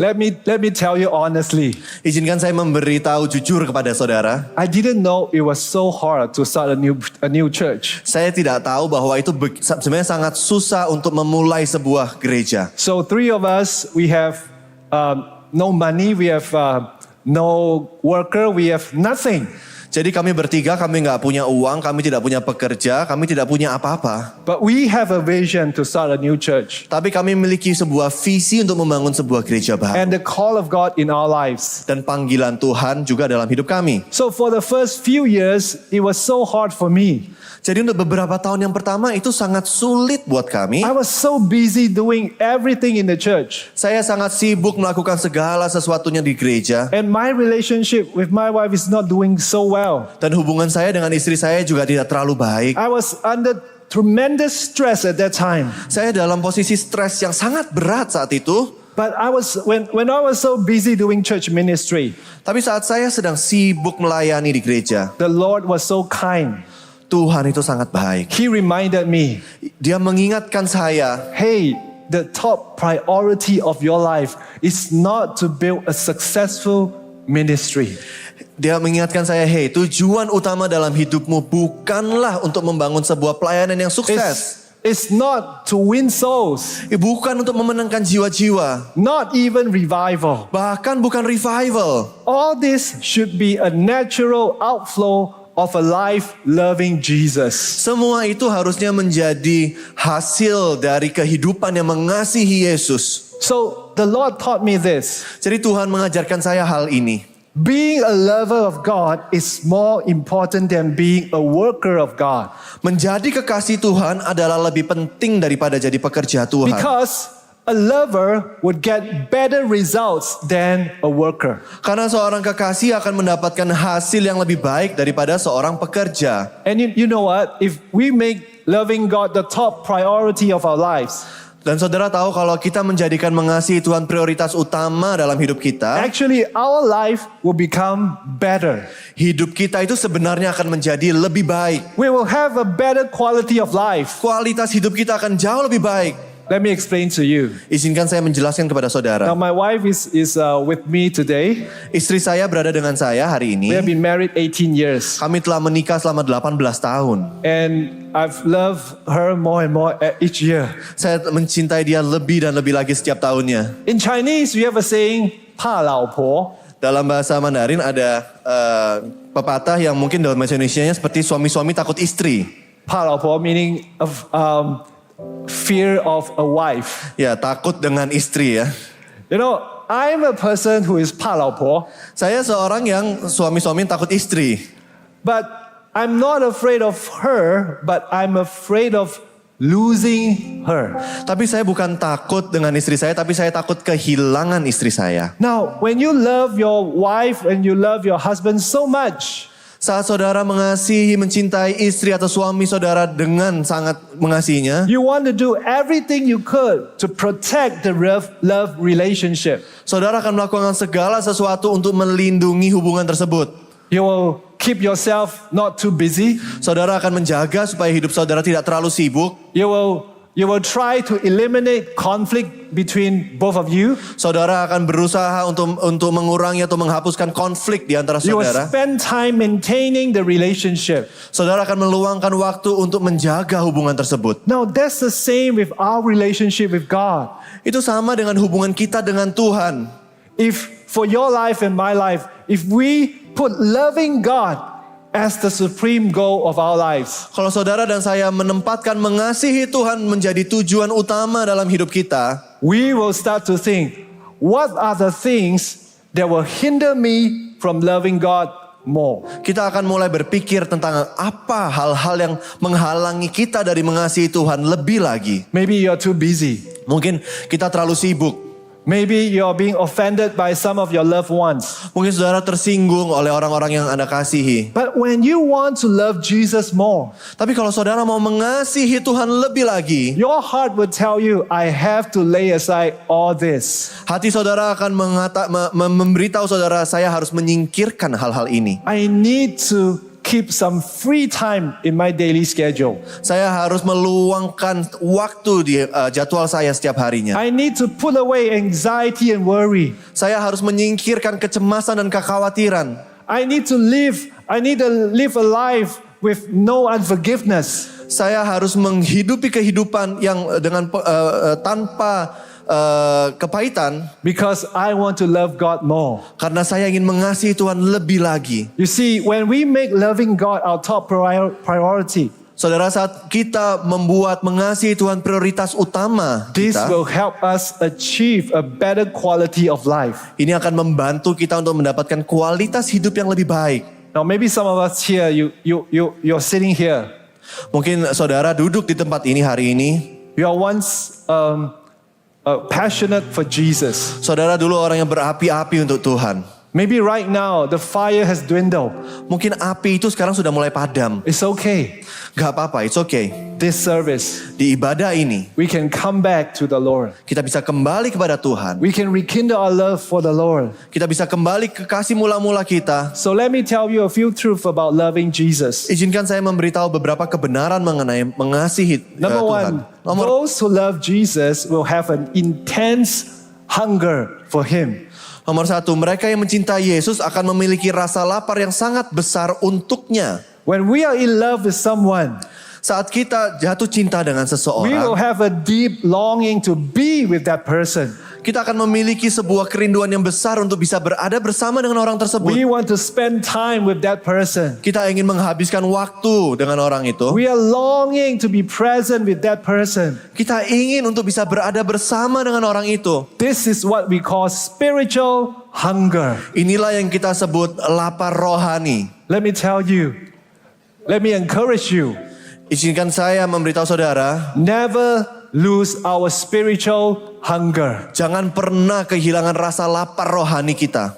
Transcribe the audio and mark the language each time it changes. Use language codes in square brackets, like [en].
[en] Let me tell you honestly, [id] Izinkan saya memberitahu jujur kepada saudara. [en] I didn't know it was so hard to start a new church. [id] Saya tidak tahu bahwa itu sebenarnya sangat susah untuk memulai sebuah gereja. [en] So 3 of us, we have no money, we have no worker, we have nothing. [id] Jadi kami bertiga, kami nggak punya uang, kami tidak punya pekerja, kami tidak punya apa-apa. [en] But we have a vision to start a new church. [id] Tapi kami memiliki sebuah visi untuk membangun sebuah gereja baru. [en] And the call of God in our lives. [id] Dan panggilan Tuhan juga dalam hidup kami. [en] So for the first few years, it was so hard for me. [id] Jadi untuk beberapa tahun yang pertama itu sangat sulit buat kami. [en] I was so busy doing everything in the church. [id] Saya sangat sibuk melakukan segala sesuatunya di gereja. [en] And my relationship with my wife is not doing so well. [id] Dan hubungan saya dengan istri saya juga tidak terlalu baik. [en] I was under tremendous stress at that time. [id] Saya dalam posisi stres yang sangat berat saat itu. [en] But when I was so busy doing church ministry, [id] Tapi saat saya sedang sibuk melayani di gereja, [en] the Lord was so kind. [id] Tuhan itu sangat baik. [en] He reminded me, [id] Dia mengingatkan saya, [en] hey, the top priority of your life is not to build a successful ministry. [id] Dia mengingatkan saya, hey, tujuan utama dalam hidupmu bukanlah untuk membangun sebuah pelayanan yang sukses. [en] It's not to win souls, [id] Bukan untuk memenangkan jiwa-jiwa. [en] not even revival. [id] Bahkan bukan revival. [en] All this should be a natural outflow of a life loving Jesus. [id] Semua itu harusnya menjadi hasil dari kehidupan yang mengasihi Yesus. [en] So the Lord taught me this. [id] Jadi Tuhan mengajarkan saya hal ini. [en] Being a lover of God is more important than being a worker of God. [id] Menjadi kekasih Tuhan adalah lebih penting daripada jadi pekerja Tuhan. [en] Because a lover would get better results than a worker. [id] Karena seorang kekasih akan mendapatkan hasil yang lebih baik daripada seorang pekerja. [en] And you know what? If we make loving God the top priority of our lives, [id] Dan saudara tahu kalau kita menjadikan mengasihi Tuhan prioritas utama dalam hidup kita, [en] actually our life will become better. [id] hidup kita itu sebenarnya akan menjadi lebih baik. [en] We will have a better quality of life. [id] Kualitas hidup kita akan jauh lebih baik. [en] Let me explain to you. [id] Izinkan saya menjelaskan kepada [en] Now [id] saudara. [en] my wife is with me today. [id] Istri saya berada dengan saya hari ini. [en] We have been married 18 years. [id] Kami telah menikah selama 18 tahun. [en] And I've loved her more and more each year. [id] Saya mencintai dia lebih dan lebih lagi setiap tahunnya. [en] In Chinese, we have a saying, [zh] 怕老婆. [id] Dalam bahasa Mandarin ada pepatah yang mungkin dalam bahasa Indonesianya seperti suami-suami takut istri. [zh] 怕老婆 [en] meaning of fear of a wife. [id] Ya, takut dengan istri ya. [en] You know, I'm a person who is [zh] 怕老婆, [id] Saya seorang yang suami-suami yang takut istri. [en] but I'm not afraid of her, but I'm afraid of losing her. [id] Tapi saya bukan takut dengan istri saya, tapi saya takut kehilangan istri saya. [en] Now, when you love your wife and you love your husband so much, [id] Saat saudara mengasihi, mencintai istri atau suami saudara dengan sangat mengasihinya, [en] you want to do everything you could to protect the love relationship. [id] saudara akan melakukan segala sesuatu untuk melindungi hubungan tersebut. [en] You will keep yourself not too busy. [id] Saudara akan menjaga supaya hidup saudara tidak terlalu sibuk. [en] You will try to eliminate conflict between both of you. [id] Saudara akan berusaha untuk mengurangi atau menghapuskan konflik di antara [en] You will [id] saudara. [en] spend time maintaining the relationship. [id] Saudara akan meluangkan waktu untuk menjaga hubungan tersebut. [en] Now that's the same with our relationship with God. [id] Itu sama dengan hubungan kita dengan Tuhan. [en] If for your life and my life, if we put loving God as the supreme goal of our lives, [id] Kalau saudara dan saya menempatkan mengasihi Tuhan menjadi tujuan utama dalam hidup kita, [en] we will start to think, what are the things that will hinder me from loving God more? [id] kita akan mulai berpikir tentang apa hal-hal yang menghalangi kita dari mengasihi Tuhan lebih lagi. [en] Maybe you're too busy. [id] Mungkin kita terlalu sibuk. [en] Maybe you're being offended by some of your loved ones. [id] Mungkin saudara tersinggung oleh orang-orang yang Anda kasihi. [en] But when you want to love Jesus more, [id] Tapi kalau saudara mau mengasihi Tuhan lebih lagi, [en] your heart will tell you, I have to lay aside all this. [id] hati saudara akan memberitahu saudara, saya harus menyingkirkan hal-hal ini. [en] I need to keep some free time in my daily schedule. [id] Saya harus meluangkan waktu di jadwal saya setiap harinya. [en] I need to put away anxiety and worry. [id] Saya harus menyingkirkan kecemasan dan kekhawatiran. [en] I need to live a life with no unforgiveness. [id] Saya harus menghidupi kehidupan yang dengan tanpa kepahitan, [en] Because I want to love God more. [id] karena saya ingin mengasihi Tuhan lebih lagi. [en] You see, when we make loving God our top priority, [id] Saudara, saat kita membuat mengasihi Tuhan prioritas utama [en] this [id] kita, [en] will help us achieve a better quality of life. [id] ini akan membantu kita untuk mendapatkan kualitas hidup yang lebih baik. [en] Now, maybe some of us here, you're sitting here. [id] Mungkin saudara duduk di tempat ini hari ini. [en] You are once passionate for Jesus. [id] Saudara dulu orang yang berapi-api untuk Tuhan. [en] Maybe right now the fire has dwindled. [id] Mungkin api itu sekarang sudah mulai padam. [en] It's okay. [id] Gak apa-apa, [en] it's okay. This service, [id] Di ibadah ini, [en] we can come back to the Lord. [id] kita bisa kembali kepada Tuhan. [en] We can rekindle our love for the Lord. [id] Kita bisa kembali ke kasih mula-mula kita. [en] So let me tell you a few truths about loving Jesus. [id] Izinkan saya memberitahu beberapa kebenaran mengenai mengasihi [en] Number [id] Tuhan. [en] one, those who love Jesus will have an intense hunger for Him. [id] Nomor satu, mereka yang mencintai Yesus akan memiliki rasa lapar yang sangat besar untuknya. [en] When we are in love with someone, [id] Saat kita jatuh cinta dengan [en] we will [id] seseorang, [en] have a deep longing to be with that person. [id] kita akan memiliki sebuah kerinduan yang besar untuk bisa berada bersama dengan orang tersebut. [en] We want to spend time with that person. [id] Kita ingin menghabiskan waktu dengan orang itu. [en] We are longing to be present with that person. [id] Kita ingin untuk bisa berada bersama dengan orang itu. [en] This is what we call spiritual hunger. [id] Inilah yang kita sebut lapar rohani. [en] Let me tell you, let me encourage you, [id] Izinkan saya memberitahu saudara, [en] never lose our spiritual hunger. [id] jangan pernah kehilangan rasa lapar rohani kita.